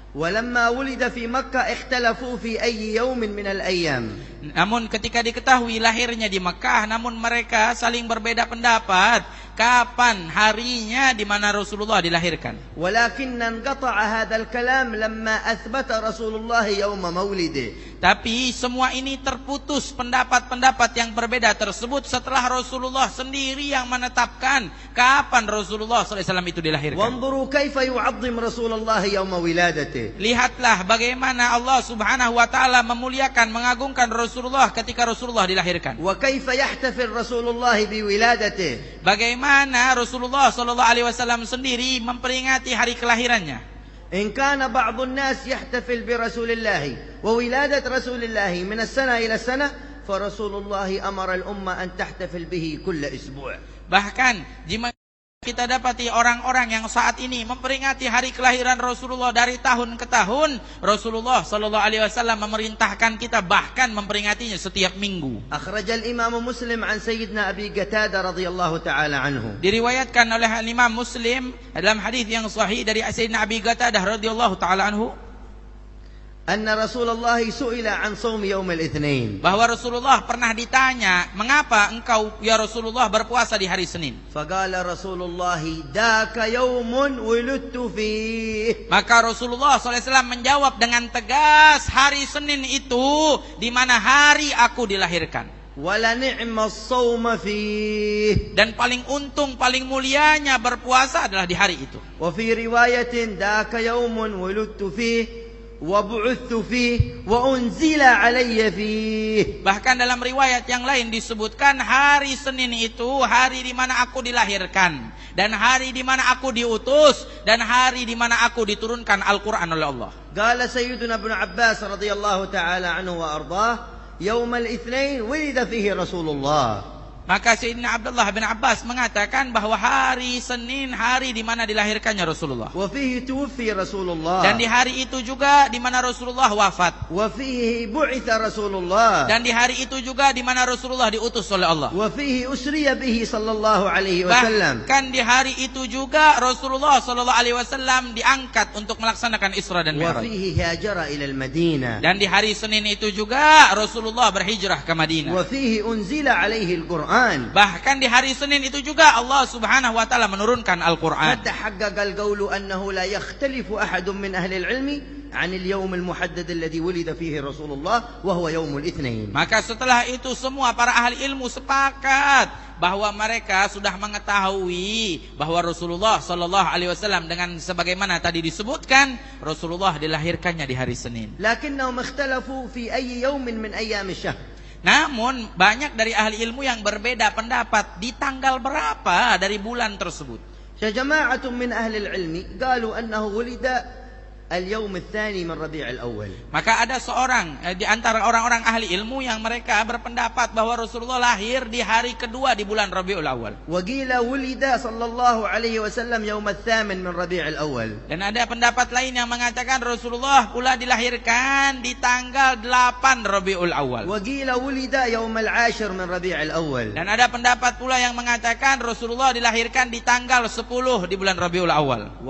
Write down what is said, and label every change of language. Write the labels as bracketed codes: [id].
[ar] ولما ولد في مكة اختلفوا في أي يوم من الأيام. [id] Namun ketika diketahui lahirnya di Mekkah, namun mereka saling berbeda pendapat kapan harinya di mana Rasulullah dilahirkan. [ar] ولكن انقطع هذا الكلام لما أثبت رسول الله يوم مولده. [id] Tapi semua ini terputus pendapat-pendapat yang berbeda tersebut setelah Rasulullah sendiri yang menetapkan kapan Rasulullah SAW itu dilahirkan. [ar] وانظروا كيف يعظم رسول الله يوم ولادته. [id] Lihatlah bagaimana Allah Subhanahu wa taala memuliakan, mengagungkan Rasulullah ketika Rasulullah dilahirkan. [ar] وكيف يحتفل رسول الله بولادته. [id] Bagaimana Rasulullah sallallahu alaihi wasallam sendiri memperingati hari kelahirannya. [ar] إن كان بعض الناس يحتفل برسول الله وولادة رسول الله من السنة إلى السنة فرسول الله أمر الأمة أن تحتفل به كل أسبوع. [id] Bahkan jika kita dapati orang-orang yang saat ini memperingati hari kelahiran Rasulullah dari tahun ke tahun, Rasulullah sallallahu alaihi wasallam memerintahkan kita bahkan memperingatinya setiap minggu. [ar] أخرج الإمام مسلم عن سيدنا أبي قتادة رضي الله تعالى عنه. [id] Diriwayatkan oleh Imam Muslim dalam hadis yang sahih dari Sayyidina Abi Qatadah radhiyallahu taala anhu, [ar] أن رسول الله سئل عن صوم يوم الاثنين. [id] bahwa Rasulullah pernah ditanya, mengapa engkau ya Rasulullah berpuasa di hari Senin? [ar] فقال رسول الله ذاك يوم ولدت فيه. [id] Maka Rasulullah SAW menjawab dengan tegas, hari Senin itu di mana hari aku dilahirkan. [ar] ولنعم الصوم فيه. [id] Dan paling untung, paling mulianya berpuasa adalah di hari itu. [ar] وفي رواية ذاك يوم ولدت فيه وبعثت فيه وأنزل علي فيه. [id] Bahkan dalam riwayat yang lain disebutkan hari Senin itu hari di mana aku dilahirkan, dan hari di mana aku diutus, dan hari di mana aku diturunkan Al-Quran oleh Allah. [ar] قال سيدنا ابن عباس رضي الله تعالى عنه وأرضاه يوم الاثنين ولد فيه رسول الله. [id] Maka Sayyidina Abdullah bin Abbas mengatakan bahwa hari Senin hari di mana dilahirkannya Rasulullah. [ar] وفيه توفي رسول الله. [id] Dan di hari itu juga di mana Rasulullah wafat. [ar] وفيه بعث رسول الله. [id] Dan di hari itu juga di mana Rasulullah diutus oleh Allah. [ar] وفيه أسري به صلى الله عليه وسلم. [id] Bahkan di hari itu juga Rasulullah sallallahu alaihi wasallam diangkat untuk melaksanakan Isra dan Mi'raj. [ar] وفيه هاجر إلى المدينة. [id] Dan di hari Senin itu juga Rasulullah berhijrah ke Madinah. [ar] وفيه أنزل عليه القرآن. [id] Bahkan di hari Senin itu juga Allah Subhanahu wa taala menurunkan Al-Qur'an. [ar] فتحقق القول أنه لا يختلف أحد من أهل العلم عن اليوم المحدد الذي ولد فيه رسول الله وهو يوم الاثنين. [id] Maka setelah itu semua para ahli ilmu sepakat bahwa mereka sudah mengetahui bahwa Rasulullah sallallahu alaihi wasallam dengan sebagaimana tadi disebutkan Rasulullah dilahirkannya di hari Senin. [ar] لكنهم اختلفوا في أي يوم من أيام الشهر. [id] Namun banyak dari ahli ilmu yang berbeda pendapat di tanggal berapa dari bulan tersebut. [ar] جماعة من أهل العلم قالوا أنه ولد اليوم الثاني من ربيع الأول. [id] Maka ada seorang di antara orang-orang ahli ilmu yang mereka berpendapat bahwa Rasulullah lahir di hari kedua di bulan Rabiul Awal. [ar] وقيل ولد صلى الله عليه وسلم يوم الثامن من ربيع الأول. [id] Dan ada pendapat lain yang mengatakan Rasulullah pula dilahirkan di tanggal 8 Rabiul Awal. [ar] وقيل ولد يوم العاشر من ربيع الأول. [id] Dan ada pendapat pula yang mengatakan Rasulullah dilahirkan di tanggal 10 di bulan Rabiul Awal.